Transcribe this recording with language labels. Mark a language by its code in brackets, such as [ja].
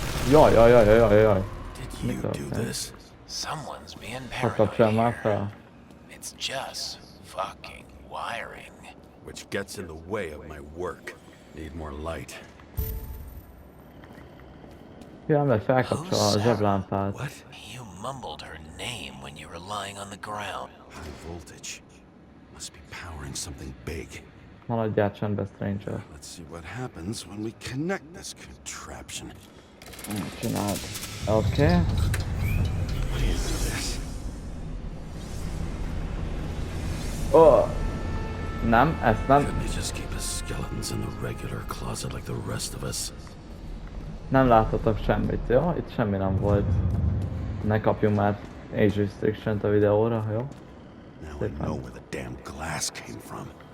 [hu] Jaj. [en] Did you do this? Someone's being [hu] Kapcsolj már fel. [en] here. It's just fucking wiring. Which gets in the way of my work. Need more light. [hu] Ja, mert felkapcsol a zseblámpát. [en] What? You mumbled her name when you were lying on the ground. High voltage. Must be powering something big. [hu] Maradjál csendben, Stranger. [en] Let's see what happens when we connect this contraption. [hu] Csináld. Oké. [en] What do you do this? Oh. [hu] Nem, ezt nem. [en] Couldn't you just keep the skeletons in the regular closet like the rest of us? [hu] Nem láthatok semmit, jó? Itt semmi nem volt. Ne kapjunk már age restriction-t a videóra, jó? [en] Now I know where the damn glass came from.